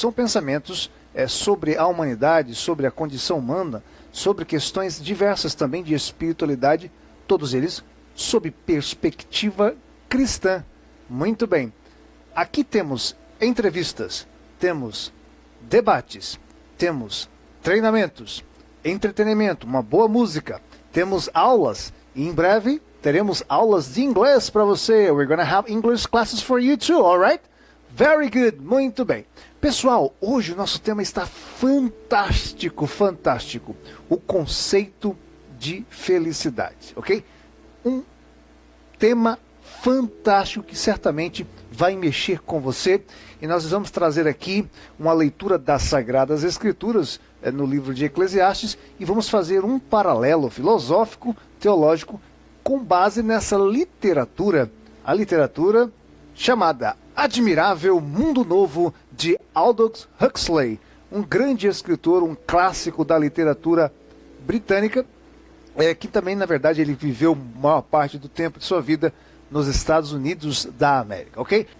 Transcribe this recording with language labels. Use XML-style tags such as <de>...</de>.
<pt>São pensamentos sobre a humanidade, sobre a condição humana, sobre questões diversas também de espiritualidade, todos eles sob perspectiva cristã. Muito bem. Aqui temos entrevistas, temos debates, temos treinamentos, entretenimento, uma boa música, temos aulas e em breve teremos aulas de inglês para você.</pt> <en>We're gonna have English classes for you too, alright? Very good,</en> <pt>muito bem. Pessoal, hoje o nosso tema está fantástico, fantástico. O conceito de felicidade, ok? Um tema fantástico que certamente vai mexer com você. E nós vamos trazer aqui uma leitura das Sagradas Escrituras no livro de Eclesiastes e vamos fazer um paralelo filosófico, teológico, com base nessa literatura, a literatura chamada Admirável Mundo Novo de Aldous Huxley, um grande escritor, um clássico da literatura britânica, que também, na verdade, ele viveu a maior parte do tempo de sua vida nos Estados Unidos da América, ok?</pt>